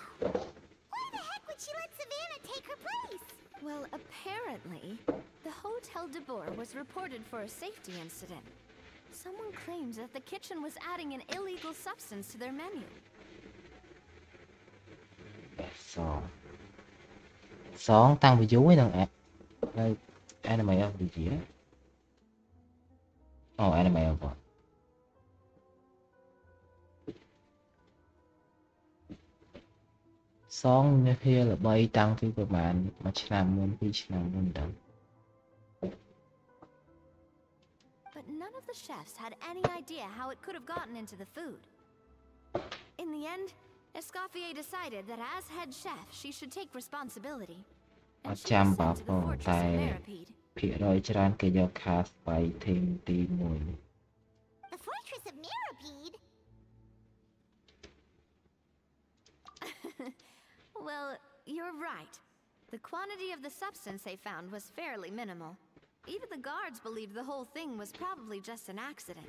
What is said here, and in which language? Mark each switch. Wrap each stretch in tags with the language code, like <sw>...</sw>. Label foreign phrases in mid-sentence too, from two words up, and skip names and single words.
<en>Why the heck would she let Savannah take her place? Well, apparently, the Hotel de Boer was reported for a safety incident. Someone claims that the kitchen was adding an illegal substance to their menu.</en> <km>Song តាំងពីយូរហ្នឹង</km> <en>Anime of the year Anime of what</en> <km>Song នេះវាល្បីតាំងពីប្រហែលមួយឆ្នាំមុន2ឆ្នាំមុនដល់</km> <en>But none of the chefs had any idea how it could have gotten into the food. In the end, Escoffier decided that as head chef, she should take responsibility. And she was sent to the fortress of Meripede.</en> <km>ភាគរយច្រើនគេយក</km> <en>cast by team</en> <km>ទី</km> <en>The fortress of Meripede? Well, you're right. The quantity of the substance they found was fairly minimal. Even the guards believed the whole thing was probably just an accident.</en>